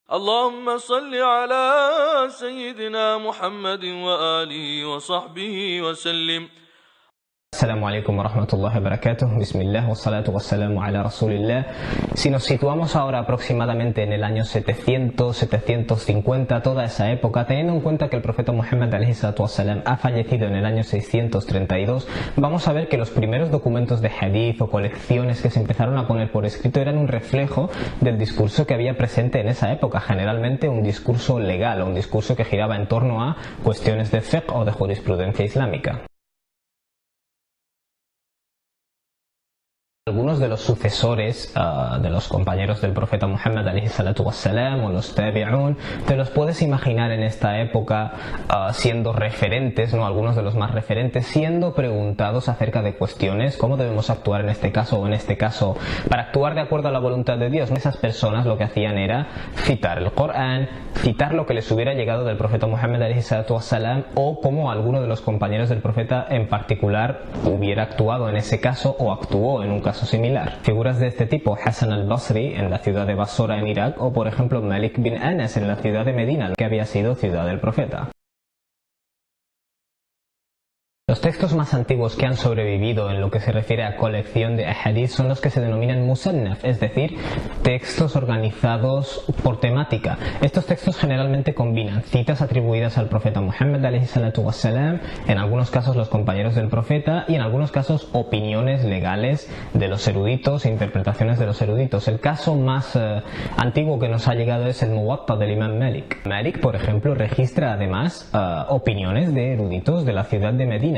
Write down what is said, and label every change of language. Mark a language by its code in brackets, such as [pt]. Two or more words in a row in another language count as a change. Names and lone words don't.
[ar] اللهم صل على سيدنا محمد وآله وصحبه وسلم. السلام عليكم ورحمة الله وبركاته. بسم الله والصلاة والسلام على رسول الله. [es] Si nos situamos ahora aproximadamente en el año 700-750, toda esa época, teniendo en cuenta que el profeta Muhammad [ar] عليه الصلاة والسلام [es] ha fallecido en el año 632, vamos a ver que los primeros documentos de hadith o colecciones que se empezaron a poner por escrito eran un reflejo del discurso que había presente en esa época, generalmente un discurso legal o un discurso que giraba en torno a cuestiones de fiqh o de jurisprudencia islámica. Algunos de los sucesores de los compañeros del profeta Muhammad [ar] عليه الصلاة والسلام [es] o los tabi'un, te los puedes imaginar en esta época siendo referentes, ¿no? Algunos de los más referentes, siendo preguntados acerca de cuestiones, cómo debemos actuar en este caso o en este caso para actuar de acuerdo a la voluntad de Dios. Esas personas lo que hacían era citar el Corán, citar lo que les hubiera llegado del profeta Muhammad [ar] عليه الصلاة والسلام [es] o cómo alguno de los compañeros del profeta en particular hubiera actuado en ese caso o actuó en un caso similar. Figuras de este tipo, Hassan al-Basri en la ciudad de Basora en Irak o por ejemplo Malik bin Anas en la ciudad de Medina, que había sido ciudad del profeta. Los textos más antiguos que han sobrevivido en lo que se refiere a colección de ahadith son los que se denominan musannaf, es decir, textos organizados por temática. Estos textos generalmente combinan citas atribuidas al profeta Muhammad [ar] عليه الصلاة والسلام, [es] en algunos casos los compañeros del profeta y en algunos casos opiniones legales de los eruditos e interpretaciones de los eruditos. El caso más antiguo que nos ha llegado es el Muwatta del Imam Malik. Malik, por ejemplo, registra además opiniones de eruditos de la ciudad de Medina.